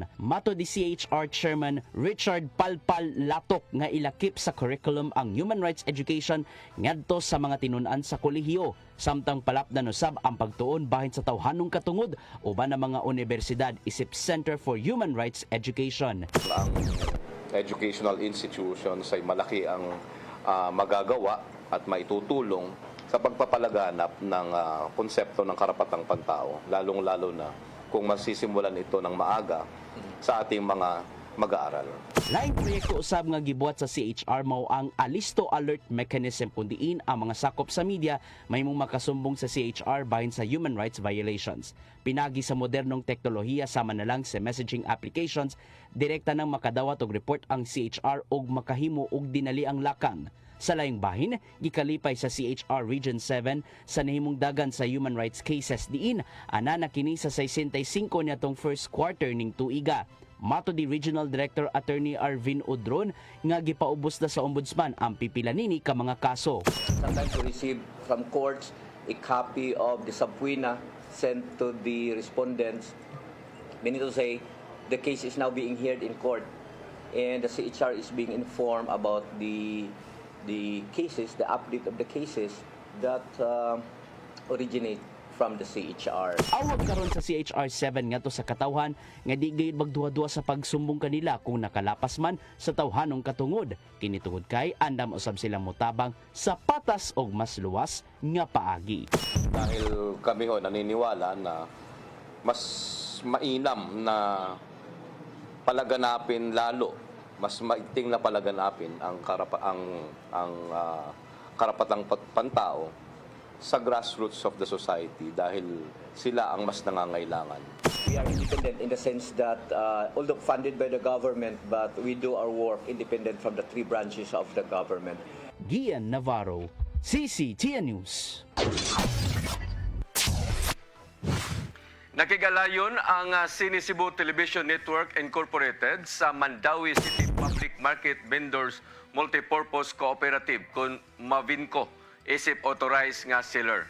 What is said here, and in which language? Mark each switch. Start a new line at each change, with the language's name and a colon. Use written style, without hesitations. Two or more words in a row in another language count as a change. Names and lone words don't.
Cebuano: Mato di CHR Chairman Richard Palpal Latok nga ilakip sa curriculum ang
English: human rights education
Cebuano: ngadto sa mga tinun-an sa kolehiyo. Samtang palapdan usab ang pagtuon bahin sa tawhanong katungod uban ng mga universidad isip Center for Human Rights Education.
Filipino: Ang
English: educational institutions
Filipino: ay malaki ang magagawa at maitutulong sa pagpapalaganap ng konsepto ng karapatang pantao, lalong-lalo na kung masisimulan ito ng maaga sa ating mga mag-aaral.
Cebuano: Laing proyekto usab nga gibuhat sa CHR mao ang Alisto Alert Mechanism kundiin ang mga sakop sa media may mong makasumbong sa CHR bahin sa
English: human rights violations.
Cebuano: Pinagi sa modernong teknolohiya sama na lang sa
English: messaging applications,
Cebuano: direkta nang makadawat og report ang CHR og makahimo og dinali ang lakang. Sa laing bahin, gikalipay sa CHR Region 7 sa nahimong dagan sa
English: human rights cases
Cebuano: diin ana na kini sa 65 niadtong
English: first quarter
Cebuano: ning tuiga. Mato di Regional Director Attorney Arvin Udron nga gipaubos na sa ombudsman ang pipila nini ka mga kaso.
English: Sometimes we receive from courts a copy of the subpoena sent to the respondents. Meaning to say, the case is now being heard in court and the CHR is being informed about the cases, the update of the cases that originate from the CHR.
Cebuano: Awag karon sa CHR 7 ngadto sa katawhan nga di gayud magduwa-duwa sa pagsumbong kanila kung nakalapas man sa tawhanong katungod. Kini tungod kay andam usab silang motabang sa patas og mas luwas nga paagi.
Filipino: Dahil kami ho naniniwala na mas mainam na palaganapin lalo, mas maiting na palaganapin ang karapatang pantao sa
English: grassroots of the society
Filipino: dahil sila ang mas nangangailangan.
English: We are independent in the sense that although funded by the government, but we do our work independent from the three branches of the government. Gian Navarro, CCTN News.
Cebuano: Nakigalayon ang Cine Cebu Television Network Incorporated sa Mandawi City Public Market Vendors Multipurpose Cooperative kung Mavinco isip authorized nga seller.